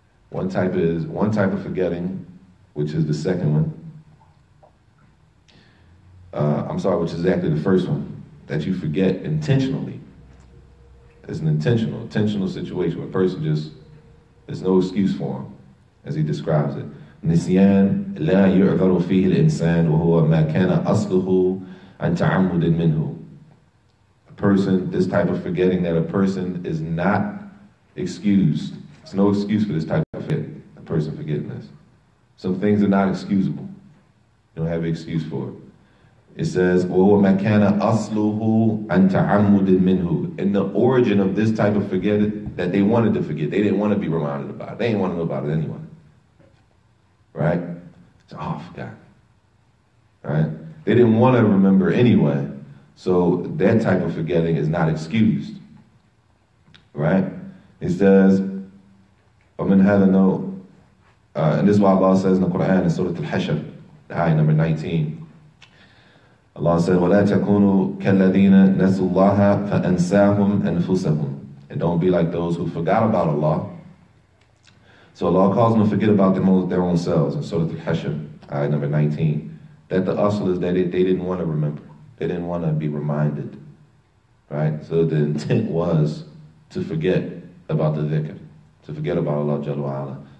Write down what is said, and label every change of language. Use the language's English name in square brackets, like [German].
[English] One type of forgetting, which is the second one. Which is actually the first one, that you forget intentionally. It's an intentional situation where a person there's no excuse for him, as he describes it. [Arabic] نسيان لا يعذر فيه الإنسان وهو ما كان أصله عن تعمد منه. [English] A person, this type of forgetting that a person is not excused. There's no excuse for this type of forgetting, a person forgetting this. Some things are not excusable. You don't have an excuse for it. It says, [Arabic] وَهُوَ مَا كَانَ أَصْلُهُ عَنْ تَعَمُّدٍ مِّنْهُ. [English] And the origin of this type of forgetting, that they wanted to forget. They didn't want to be reminded about it. They didn't want to know about it anyway. Right? So, I forgot. Right? They didn't want to remember anyway. So that type of forgetting is not excused. Right? It says, [Arabic] وَمِنْ هَذَا نَوْ [English] and this is why Allah says in the Quran in Surah Al-Hashr, ayah number 19. Allah said, [Arabic] وَلَا تَكُونُوا كَالَّذِينَ نَسُوا اللَّهَ فَأَنْسَاهُمْ أَنفُسَهُمْ. [English] And don't be like those who forgot about Allah. So Allah calls them to forget about their own selves in Surah Al-Hashr, ayah number 19. That the asl is that they didn't want to remember. They didn't want to be reminded. Right? So the intent was to forget about the dhikr, to forget about Allah Jalla wa Ala.